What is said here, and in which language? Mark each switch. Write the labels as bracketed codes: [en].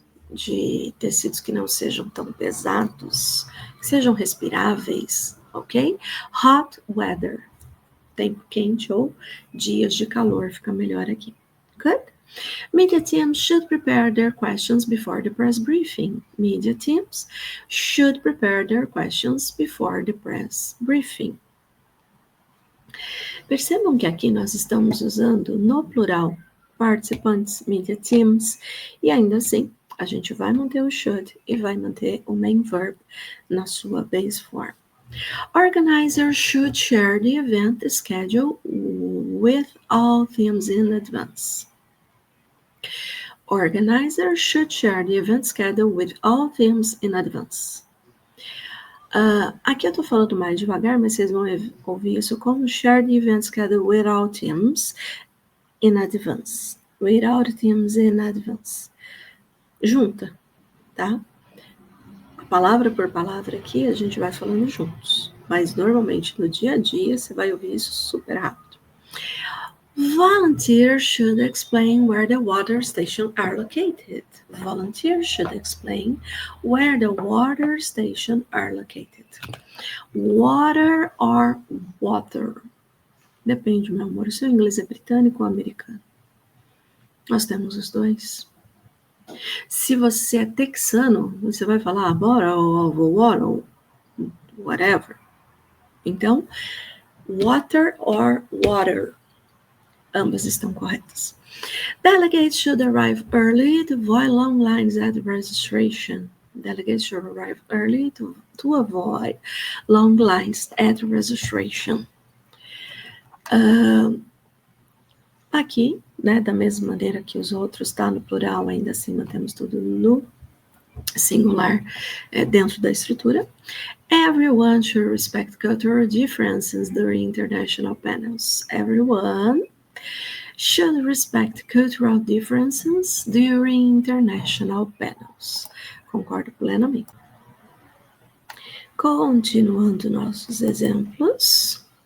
[pt] De tecidos que não sejam tão pesados, que sejam respiráveis, ok? Hot weather, tempo quente ou dias de calor, fica melhor aqui. [en] Good? Media teams should prepare their questions before the press briefing. Media teams should prepare their questions before the press briefing. [pt] Percebam que aqui nós estamos usando no plural participants, media teams, e ainda assim a gente vai manter o should e vai manter o main verb na sua base form. [en] Organizers should share the event schedule with all teams in advance. Organizers should share the event schedule with all teams in advance. [pt] Aqui eu tô falando mais devagar, mas vocês vão ouvir isso como [en] share the event schedule with all teams in advance. With all teams in advance. [pt] Junta, tá? palavra por palavra aqui, a gente vai falando juntos. Mas normalmente no dia a dia você vai ouvir isso super rápido. [en] Volunteers should explain where the water stations are located. Volunteers should explain where the water stations are located. Water or water? [pt] Depende, meu amor. O seu inglês é britânico ou americano? Nós temos os dois. Se você é texano, você vai falar bora ou water, whatever. Então, [en] water or water. [pt] Ambas estão corretas. [en] Delegates should arrive early to avoid long lines at registration. Delegates should arrive early to avoid long lines at registration. [pt] Aqui, né, da mesma maneira que os outros, tá no plural, ainda assim mantemos tudo no singular dentro da estrutura. [en] Everyone should respect cultural differences during international panels. Everyone should respect cultural differences during international panels. [pt] Concordo plenamente. Continuando nossos exemplos.